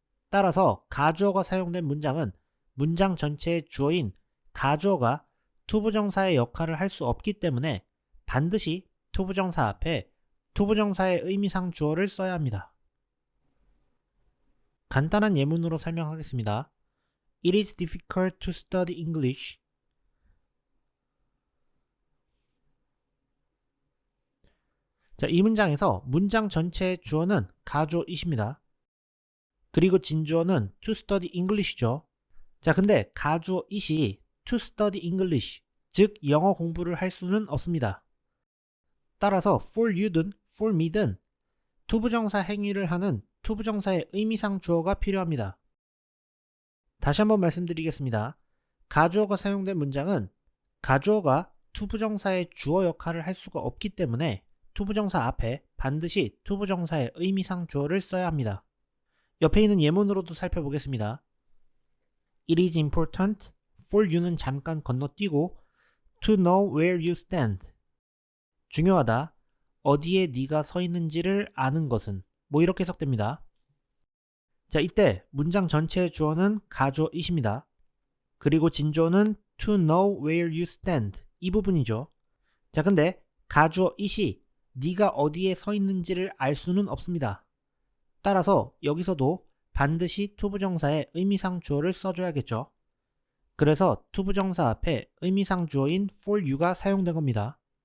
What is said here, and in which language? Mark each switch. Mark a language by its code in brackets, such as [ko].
[ko] 따라서 가주어가 사용된 문장은 문장 전체의 주어인 가주어가 투부정사의 역할을 할 수 없기 때문에 반드시 투부정사 앞에 투부정사의 의미상 주어를 써야 합니다. 간단한 예문으로 설명하겠습니다. [en] It is difficult to study English. [ko] 자, 이 문장에서 문장 전체의 주어는 가주어이십니다. 그리고 진주어는 [en] to study English [ko] 죠. 자, 근데 가주어이시 to study English, 즉 영어 공부를 할 수는 없습니다. 따라서 for you든 for me든 투부정사 행위를 하는 투부정사의 의미상 주어가 필요합니다. 다시 한번 말씀드리겠습니다. 가주어가 사용된 문장은 가주어가 투부정사의 주어 역할을 할 수가 없기 때문에 투부정사 앞에 반드시 투부정사의 의미상 주어를 써야 합니다. 옆에 있는 예문으로도 살펴보겠습니다. [en] It is important for you는 [ko] 잠깐 건너뛰고 [en] to know where you stand. [ko] 중요하다. 어디에 네가 서 있는지를 아는 것은 이렇게 해석됩니다. 자, 이때 문장 전체의 주어는 가주어이십니다. 그리고 진주어는 [en] to know where you stand [ko] 이 부분이죠. 자, 근데 가주어이시 네가 어디에 서 있는지를 알 수는 없습니다. 따라서 여기서도 반드시 투부정사의 의미상 주어를 써줘야겠죠. 그래서 투부정사 앞에 의미상 주어인 for you가 사용된 겁니다.